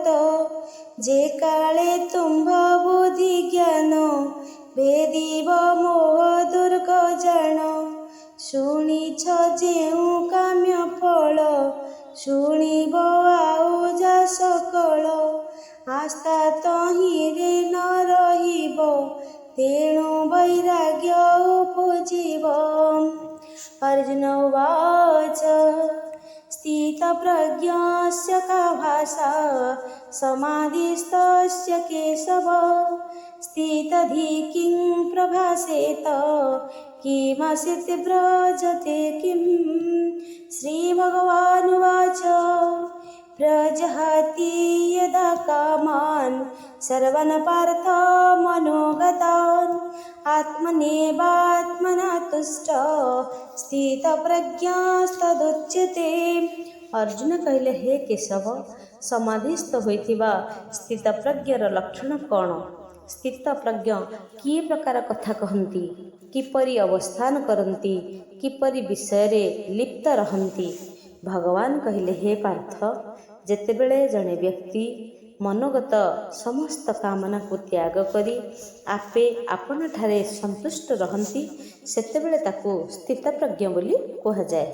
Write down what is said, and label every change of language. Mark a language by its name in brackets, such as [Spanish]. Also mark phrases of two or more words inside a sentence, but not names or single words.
[Odia] ଯେ କାଳେ ତୁମ୍ଭ ବୁଦ୍ଧି ଜ୍ଞାନ ଭେଦିବ ମୋହ ଦୁର୍ଗ ଜାଣ। ଶୁଣିଛ ଯେଉଁ କାମ୍ୟ ଫଳ ଶୁଣିବ ଆଉ ଯା ସକଳ। ଆସ୍ଥା ତହିଁରେ ନ ରହିବ ତେଣୁ ବୈରାଗ୍ୟ ଉପଜିବ। [Sanskrit] अर्जुन उवाच स्थितप्रज्ञस्य का भाषा समाधिस्तस्य केशव। स्थितधि किं प्रभासेत किमसित् व्रजते किम्। श्रीभगवानुवाच प्रजहाति यदा कामान् सर्वान् पार्थ मनोगतान् आत्मनेवात्मना तुष्ट स्थितप्रज्ञस्तदुच्यते। [Odia] ଅର୍ଜୁନ କହିଲେ, ହେ କେଶବ, ସମାଧିସ୍ଥ ହୋଇଥିବା ସ୍ଥିତପ୍ରଜ୍ଞର ଲକ୍ଷଣ କ'ଣ? ସ୍ଥିତପ୍ରଜ୍ଞ କି ପ୍ରକାର କଥା କହନ୍ତି, କିପରି ଅବସ୍ଥାନ କରନ୍ତି, କିପରି ବିଷୟରେ ଲିପ୍ତ ରହନ୍ତି? ଭଗବାନ କହିଲେ, ହେ ପାର୍ଥ, ଯେତେବେଳେ ଜଣେ ବ୍ୟକ୍ତି ମନୋଗତ ସମସ୍ତ କାମନାକୁ ତ୍ୟାଗ କରି ଆପେ ଆପଣଠାରେ ସନ୍ତୁଷ୍ଟ ରହନ୍ତି, ସେତେବେଳେ ତାକୁ ସ୍ଥିତପ୍ରଜ୍ଞ ବୋଲି କୁହାଯାଏ।